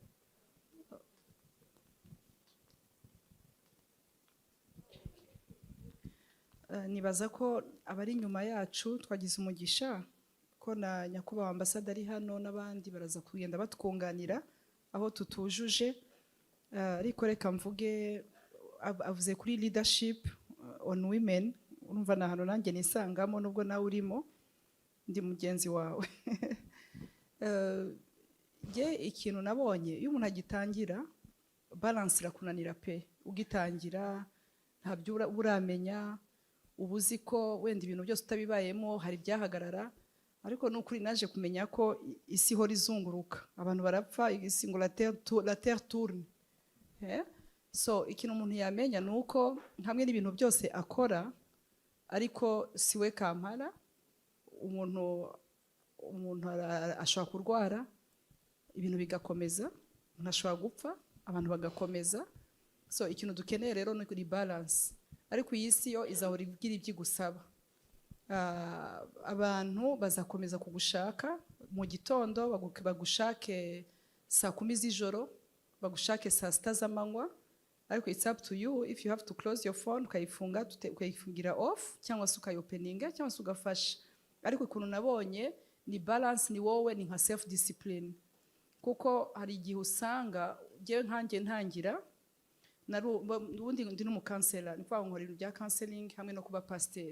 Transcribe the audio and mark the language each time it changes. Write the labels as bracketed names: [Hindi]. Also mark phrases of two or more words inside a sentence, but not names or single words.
[Kinyarwanda] Nibaza ko abari inyuma yacu twagize umugisha ko na nyakubahwa ambasaderi hano n'abandi baraza kugenda batwunganira aho tutujuje, ariko reka mvuge, avuze kuri [English] leadership on women. [Kinyarwanda] Urumva na hano nanjye nisangamo, nubwo nawe urimo, ndi mugenzi wawe. Ikintu nabonye, iyo umuntu agitangira balance irakunanira pe. Ugitangira ntabyo uramenya, ubuzi ko wenda ibintu byose utabibayemo hari byahagarara, ariko n'ukuri naje kumenya ko isi ihora izunguruka, abantu barapfa, isi ngo [French] la terre tourne. [Kinyarwanda] So ikintu umuntu yamenya ni uko hamwe n'ibintu byose akora, ariko siwe kampara. Umuntu ashobora kurwara, ibintu bigakomeza, umuntu ashobora gupfa, abantu bagakomeza. So ikintu dukeneye rero ni kuri balance, ariko iyi si yo izahora igira ibyo igusaba. Abantu bazakomeza kugushaka mu gitondo, bagushake saa 10 z'ijoro, bagushake saa 6 z'amanywa, ariko [English] it's up to you if you have to close your phone [Kinyarwanda] ukayifunga ukayifungira off cyangwa se ukayopeninga cyangwa se ugafasha. Ariko ikuntu nabonye ni balance, ni wowe, ni nka [English] self discipline, [Kinyarwanda] kuko hari igihe usanga jewe nkanjye ntangira ubundi ndi n'umukansela, ni kwa nkora ibintu bya counseling hamwe no kuba pasteur.